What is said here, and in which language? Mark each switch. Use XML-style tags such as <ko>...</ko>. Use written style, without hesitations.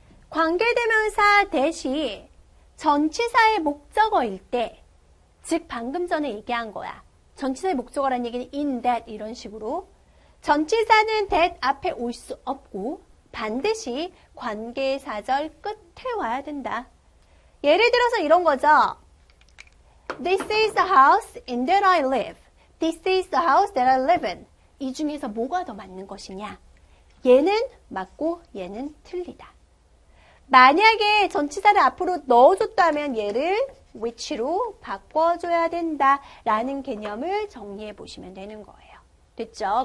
<ko>관계대명사 대시 전치사의 목적어일 때, 즉 방금 전에 얘기한 거야. 전치사의 목적어라는 얘기는 in, that 이런 식으로 전치사는 that 앞에 올 수 없고 반드시 관계사절 끝에 와야 된다. 예를 들어서 이런 거죠.</ko> <en>This is the house in that I live. This is the house that I live in.</en> <ko>이 중에서 뭐가 더 맞는 것이냐? 얘는 맞고 얘는 틀리다. 만약에 전치사를 앞으로 넣어줬다면 얘를 which로 바꿔줘야 된다라는 개념을 정리해 보시면 되는 거예요. 됐죠?</ko>